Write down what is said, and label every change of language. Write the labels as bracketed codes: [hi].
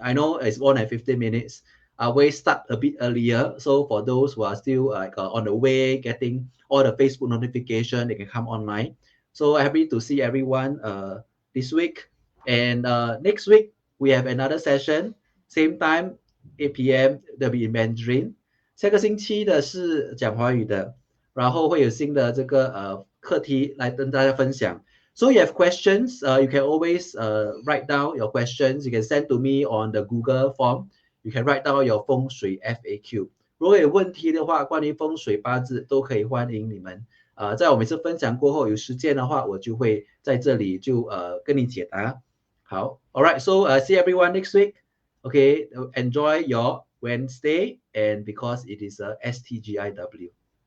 [en] I know it's more than 15 minutes. I will start a bit earlier. So for those who are still on the way, getting all the Facebook notification, they can come online. So happy to see everyone this week. And next week, we have another session. Same time, 8 p.m. There'll be in Mandarin. [zh] 下个星期的是讲华语的，然后会有新的这个课题来跟大家分享。 [en] So you have questions, you can always write down your questions. You can send to me on the Google form. You can write down your 风水 FAQ. [zh] 如果有问题的话，关于风水八字都可以欢迎你们。在我每次分享过后，有时间的话，我就会在这里就跟你解答。 [en] 好 ，All right, so see everyone next week. Okay, enjoy your Wednesday, and because it is a STGIW.